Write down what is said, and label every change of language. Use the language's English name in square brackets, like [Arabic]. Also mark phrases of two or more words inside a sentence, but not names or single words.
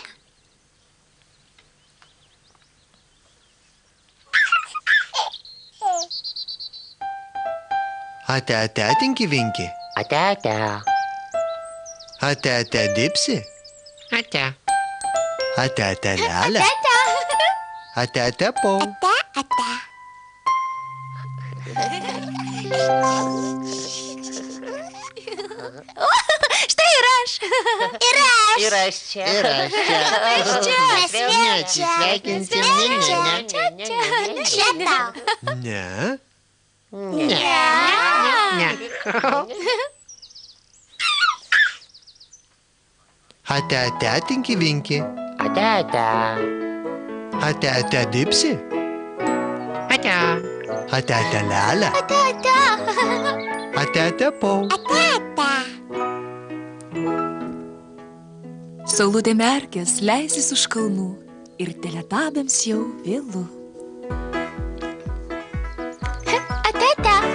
[Lithuanian] Ate, Tinky Winky. Ate. Ate, Dipsy. Ate, Lele. Ate, Po. Ate. Štai ir aš. Ir aš čia. Atsisveikinsim. Čia tau. Ne. Ate, Tinky Winky. Ate. Ate, Dipsy. Ate, Lele. Ate, Po. Saulutė merkės leisis už kalnų ir teletabiams jau vėlu. Ate.